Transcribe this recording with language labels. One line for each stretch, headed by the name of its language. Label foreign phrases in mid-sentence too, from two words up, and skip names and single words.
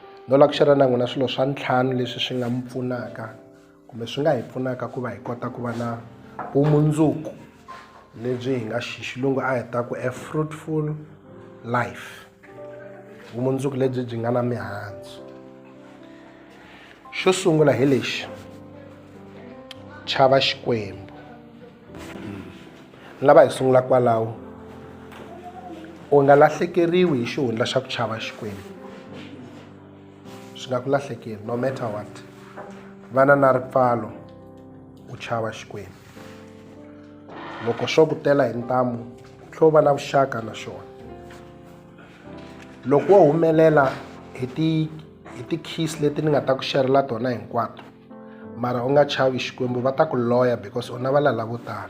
Tsonga: no la ku share na n'wina swilo swa ntlhanu leswi swi nga mi pfunaka kumbe swi nga hi pfunaka ku va hi kota ku va na vumundzuku lebyi hi nga xilungu a hetaku
English: a fruitful life,
Tsonga: vumundzuku lebyi byi nga na mihandzu. Xo sungula hi lexi, chava Xikwembu. Ni lava hi sungula kwalaho. U nga lahlekeriwi hi xihundla xa ku chava Xikwembu. Swi nga ku lahlekeri
English: no matter what.
Tsonga: Vana na ripfalo u chava Xikwembu. Loko swo ku tela hi ntamu, tlhela u va na vuxaka na xona. Loko wo humelela hi ti keys leti ni nga ta ku sharela tona hinkwato, mara u nga chavi Xikwembu, va ta ku loya because u na valala vo tala.